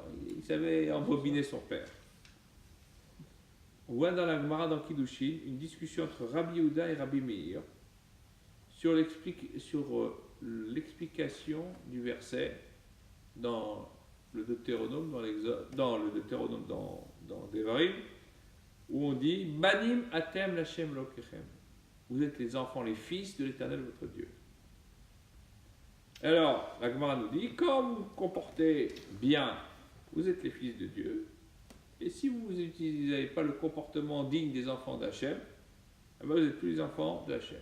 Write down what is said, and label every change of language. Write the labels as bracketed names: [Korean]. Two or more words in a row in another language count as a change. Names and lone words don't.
[French] Il savait embobiner son père. On voit dans la Gemara dans Kiddushin une discussion entre Rabbi Yehuda et Rabbi Meir sur l'explication du verset dans le Deutéronome, dans Devarim, où on dit [Hebrew] בנים אתם לכם אלוקיכם. [French] Vous êtes les enfants, les fils de l'Éternel votre Dieu. Alors, la Gemara nous dit, comme vous vous comportez bien, vous êtes les fils de Dieu, et si vous n'utilisez pas le comportement digne des enfants d'Hachem, vous n'êtes plus les enfants d'Hachem.